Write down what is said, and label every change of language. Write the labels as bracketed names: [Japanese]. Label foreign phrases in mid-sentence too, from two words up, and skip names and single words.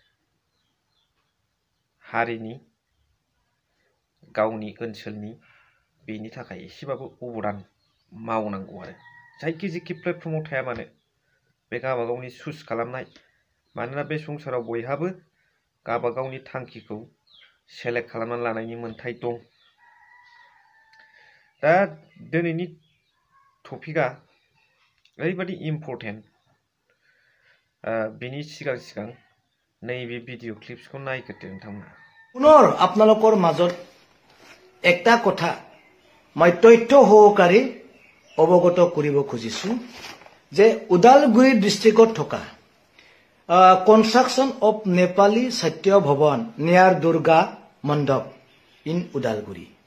[Bodo] हारिनि गावनि ओनसोलनि बेनि थाखाय एसेबाबो अबदान मावनांगौ आरो जायखिजेखि प्लेटफर्माव थाया मानो बे गावबागावनि चुज खालामनाय मानोना बे संसाराव बयहाबो गावबागावनि थांखिखौ सेलेक्ट खालामनानै लानायनि मोन्थाय दं दा दिनैनि टपिकआ ओरैबायदि इम्परटेन्ट बेनि सिगां नैबे भिडिअ क्लिप्सखौ नायग्रोदो नोंथांमोना [Assamese] पुনৰ আপোনালোকৰ মাজত একটা কথা মই তথ্য সহকাৰে অৱগত কৰিব খুজিছো যে ওদালগুৰি ডিষ্ট্ৰিক্টত থকা [English] construction of [Assamese] নেপালী সত্য ভৱন নিয়াৰ দুৰ্গা মণ্ডপ ইন ওদালগুৰি